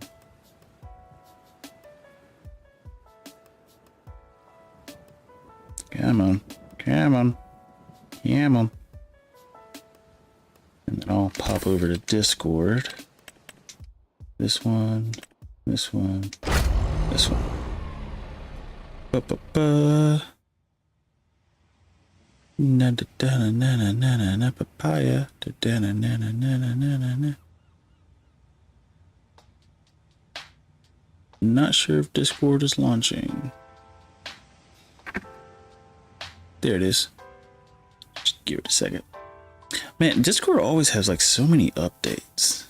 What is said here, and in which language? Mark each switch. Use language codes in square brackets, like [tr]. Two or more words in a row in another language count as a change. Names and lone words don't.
[en] Come on, come on, come on. And then I'll pop over to Discord. This one, This one. This one. Ba-ba-ba. Na da da na na na na na na papaya. Da da na na na na na na na na. Not sure if Discord is launching. There it is. Just give it a second. Man, Discord always has like so many updates.